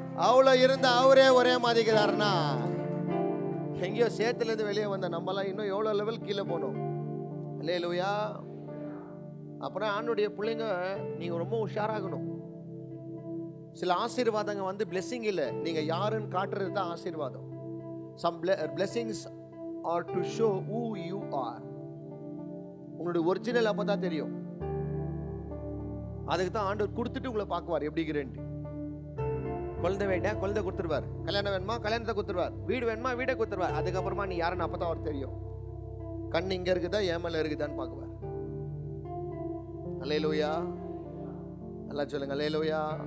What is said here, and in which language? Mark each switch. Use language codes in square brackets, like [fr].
[ta] அவ்வளோ இருந்த அவரே ஒரே மாதிரிக்கிறாருன்னா எங்கேயோ சேத்துல இருந்து வெளியே வந்த நம்மலாம் இன்னும் எவ்வளோ லெவல் கீழே போனோம். அல்லேலூயா. அப்புறம் ஆண்டுடைய பிள்ளைங்க நீங்க ரொம்ப உஷாராகணும். சில ஆசீர்வாதங்க வந்து பிளெஸிங் இல்லை, நீங்க யாருன்னு காட்டுறது தான் ஆசீர்வாதம். [en] some blessings are to show who you are. [ta] உங்களுடைய ஒரிஜினல் அப்பதான் தெரியும். அதுக்கு தான் ஆண்டவர் கொடுத்துட்டு உங்களை பார்க்குவார் எப்படி இருக்கிறேன்ட்டு. குழந்தை வேண்டா குழந்தை கொடுத்துருவார், கல்யாணம் வேணுமா கல்யாணத்தை கொடுத்துருவார், வீடு வேணுமா வீடை கொடுத்துருவார். அதுக்கப்புறமா நீ யாருன்னு அப்பதான் அவர் தெரியும். கண் இங்க இருக்குதா ஏமல இருக்குதான்னு பார்க்குவார். அல்லேலூயா. நல்லா சொல்லுங்க அல்லேலூயா.